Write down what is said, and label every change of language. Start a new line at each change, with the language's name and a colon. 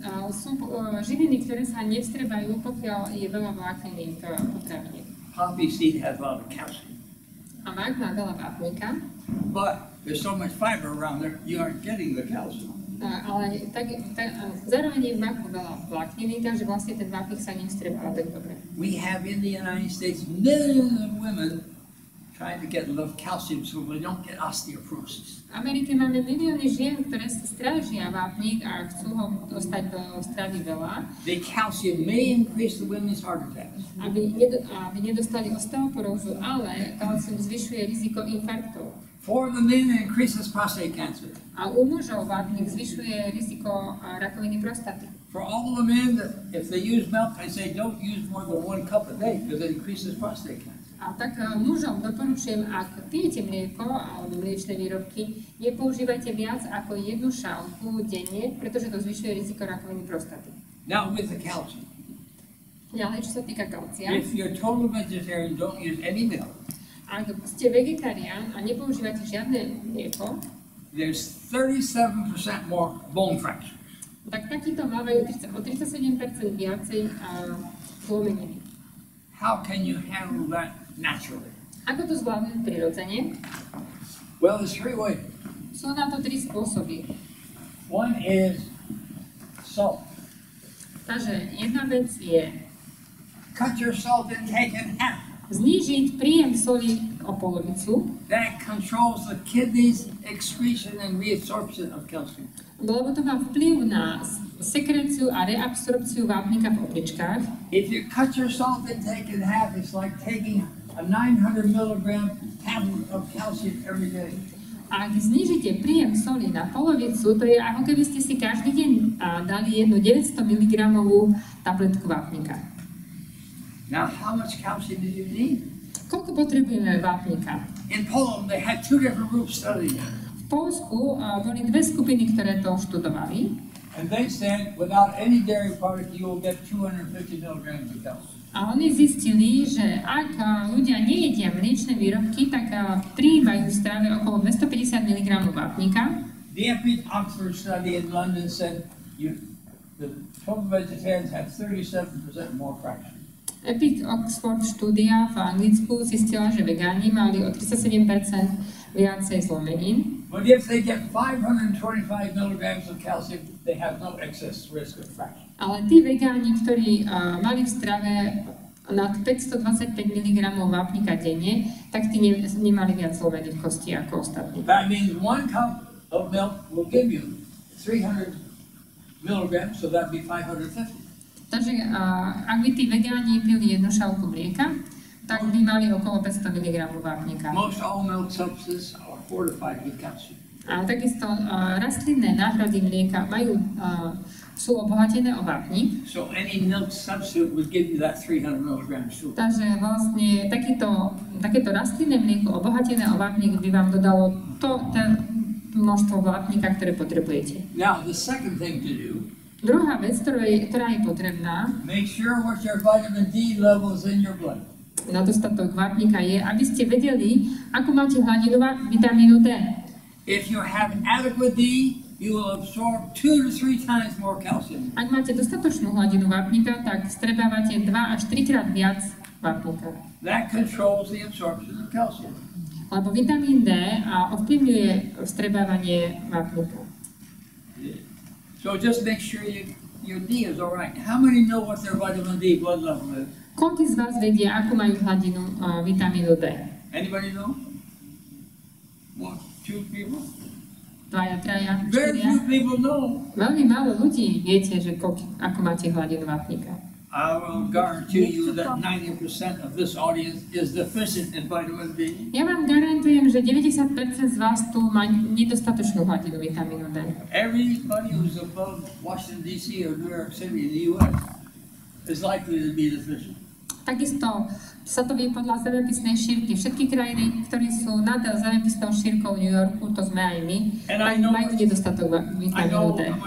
Slovak: Sú živiny, ktoré sa nevstrebajú, pokiaľ je veľa vlákniny v potravine.
English: Poppy seed has a lot of calcium.
Slovak: A mak má veľa vápnika,
English: But there's so much fiber around there, you aren't getting the calcium.
Slovak: ale zároveň je v maku veľa vlákniny, takže vlastne ten vápnik sa nevstrebáva tak dobre.
English: We have in the United States millions of women trying to get enough calcium so they don't get osteoporosis.
Slovak: V Amerike máme milióny žien, ktoré si strážia vápnik a chcú ho dostať do stravy veľa,
English: The calcium may increase the women's heart attacks.
Slovak: aby nedostali osteoporózu, ale kalcium zvyšuje riziko infarktov.
English: For the men, it increases prostate cancer.
Slovak: A u mužov vápnik zvyšuje riziko rakoviny prostaty.
English: For all the men, if they use milk, I say don't use more than 1 cup a day because it increases prostate cancer.
Slovak: A tak mužom doporučujem, ak pijete mlieko alebo mliečne výrobky, nepoužívajte viac ako 1 šálku denne, pretože to zvyšuje riziko rakoviny prostaty.
English: Now with the calcium.
Slovak: Ďalej, čo sa týka kalcia,
English: If you're total vegetarian, don't use any milk.
Slovak: ak ste vegetarián a nepoužívate žiadne mlieko,
English: There's 37% more bone fractures.
Slovak: tak takíto mávajú o 37% viacej zlomeniny.
English: How can you handle that naturally?
Slovak: Ako to zvládnuť prirodzene?
English: Well, there's 3 ways.
Slovak: Sú na to 3 spôsoby.
English: One is salt.
Slovak: Takže jedna vec je
English: Cut your salt intake in half.
Slovak: znížiť príjem soli o polovicu,
English: That controls the kidneys' excretion and reabsorption of calcium.
Slovak: lebo to má vplyv na sekréciu a reabsorpciu vápnika v obličkách.
English: If you cut your salt intake in half, it's like taking a 900 milligram tablet of calcium every day.
Slovak: A ak znížite príjem soli na polovicu, to je ako keby ste si každý deň dali jednu 900 mg tabletku vápnika.
English: Now, how much calcium do you need?
Slovak: Koľko potrebujeme vápnika?
English: In Poland, they had 2 different groups studying it.
Slovak: V Poľsku boli 2 skupiny, ktoré to študovali.
English: And they said, without any dairy product, you will get 250 milligrams of calcium.
Slovak: A oni zistili, že ak ľudia nejedia mliečne výrobky, tak prijímajú v strave okolo 250 mg vápnika.
English: The Oxford study in London said the total vegetarians have 37% more fractures.
Slovak: Epic Oxford štúdia v Anglicku zistila, že vegáni mali o 37% viacej zlomenín.
English: But if they get 525 milligrams of calcium, they have no excess risk of fracture.
Slovak: Ale tí vegáni, ktorí mali v strave nad 525 mg vápnika denne, tak tí nemali viac zlomených kostí ako ostatní.
English: That means 1 cup of milk will give you 300 milligrams, so that'd be 550.
Slovak: Takže ak by tí vegáni pili jednu šálku mlieka, tak by mali okolo 500 mg vápnika.
English: Most all milk substances are fortified with calcium.
Slovak: A takisto rastlinné náhrady mlieka sú obohatené o vápnik.
English: So any milk substitute would give you that 300 milligrams too.
Slovak: Takže vlastne takéto rastlinné mlieko obohatené o vápnik by vám dodalo množstvo vápnika, ktoré potrebujete.
English: Now the second thing to do.
Slovak: Druhá vec, ktorá je potrebná,
English: make sure what your vitamin D levels in your blood.
Slovak: Na dostatok vápnika je, aby ste vedeli, ako máte hladinu vitamínu D.
English: If you have adequate D, you will absorb 2 to 3 times more calcium.
Slovak: Ak máte dostatočnú hladinu vápnika, tak vstrebávate 2 až 3 krát viac vápnika.
English: That controls the absorption of calcium.
Slovak: Lebo vitamín D ovplyvňuje vstrebávanie vápnika.
English: So just make sure your D is all right. How many know what their vitamin D blood level is?
Slovak: Koľko z vás vedia, ako majú hladinu vitamínu D?
English: Anybody know? 1, 2 people? 2, 3, 4. Very few people know.
Slovak: Veľmi málo ľudí viete, že ako máte hladinu vápnika.
English: I will guarantee you that 90% of this audience is deficient in vitamin D.
Slovak: Ja vám garantujem, že 90% z vás tu má nedostatočnú hladinu vitamínu D.
English: Everybody who's above Washington D.C. or New York City in the U.S. is likely to be deficient.
Slovak: Takisto sa to vie podľa zemepisnej šírky. Všetky krajiny, ktoré sú nad zemepisnou šírkou New Yorku, to sme aj my, tak majú nedostatok vitamínu D.